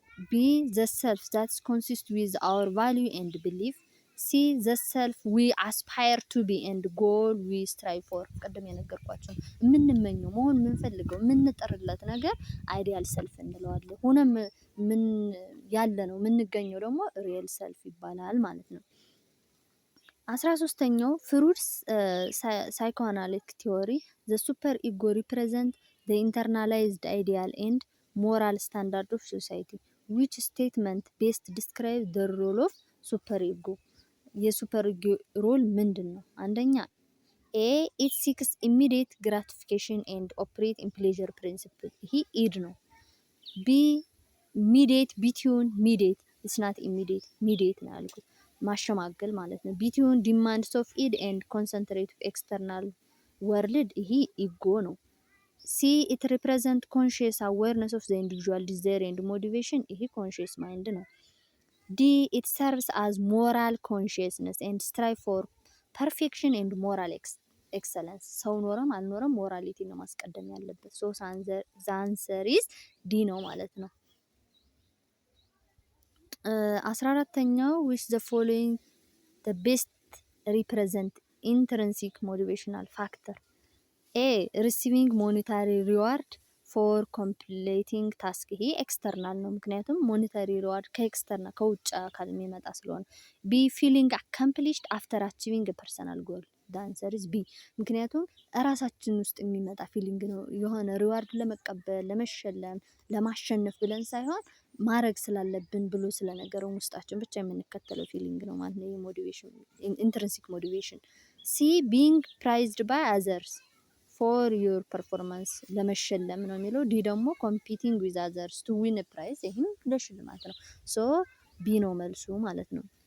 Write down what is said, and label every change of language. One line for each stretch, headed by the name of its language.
English: B the self that consists with our value and belief. C the self we aspire to be and goal we strive for.
Amharic: ቀደም የነገርኳችሁ የምንመኘው መሆን የምንፈልገው የምንጠርለት ነገር አይዲያል ሰልፍ እንለዋለን። ሆነም ምን ያለ ነው የምንገኘው ደግሞ ሪየል ሰልፍ ይባላል ማለት ነው። 13ኛው ፍሩድስ ሳይኮአናሊቲክ ቲዮሪ
English: the super ego represent the internalized ideal and moral standard of society. which statement best describe the role of super ego?
Amharic: የሱፐር ኢጎ ሮል ምንድን ነው?
English: አንደኛ ኤ it seeks immediate gratification and operate in pleasure principle.
Amharic: ይሄ ኢድ ነው።
English: ቢ mediate between mediate it's not immediate mediate ነው
Amharic: ያልኩት ማሸማገል ማለት ነው።
English: ቢትዊን ዲማንድስ ኦፍ ኢድ ኤንድ ኮንሰንትሬት ኤክስተርናል ወርልድ
Amharic: ይሄ ኢጎ ነው።
English: ሲ ኢት ሪፕሬዘንት ኮንሺየስ አዌርነስ ኦፍ ዘ ኢንዲቪጁዋል ዲዛይር ኤንድ ሞቲቬሽን
Amharic: ይሄ ኮንሺየስ ማይንድ ነው።
English: ዲ ኢት ሰርቭስ አዝ ሞራል ኮንሺየስነስ ኤንድ ስትራይቭ ፎር ፐርፌክሽን ኤንድ ሞራል ኤክሰለንስ
Amharic: ሰው ኖረም አልኖረም ሞራሊቲ ነው ማስቀደም ያለበት።
English: ሶ አንሰር ኢዝ ዲ ነው ማለት ነው። 14ኛው which the following the best represent intrinsic motivational factor? A receiving monetary reward for completing task
Amharic: ይሄ ኤክስተርናል ነው፣ ምክንያቱም ሞኔታሪ ሪዋርድ ከኤክስተርናል ከውጭ አካል የሚመጣ ስለሆነ።
English: ቢ feeling accomplished after achieving a personal goal. the answer is B
Amharic: ምክንያቱም እራሳችን ውስጥ የሚመጣ ፊሊንግ ነው። የሆነ ሪዋርድ ለመቀበል ለመሸለም ለማሸነፍ ብለን ሳይሆን ማድረግ ስላለብን ብሎ ስለነገረው ውስጣችን ብቻ የምንከተለው ፊሊንግ ነው ማለት ነው። የሞቲቬሽን ኢንትሪንሲክ ሞቲቬሽን።
English: ሲ ቢንግ ፕራይዝድ ባይ አዘርስ ፎር ዩር ፐርፎርማንስ
Amharic: ለመሸለም ነው የሚለው። ዲ ደግሞ
English: ኮምፒቲንግ ዊዝ አዘርስ ቱ ዊን ፕራይዝ
Amharic: ይህም ለሽልማት ነው። ሶ ቢ ነው መልሱ ማለት ነው።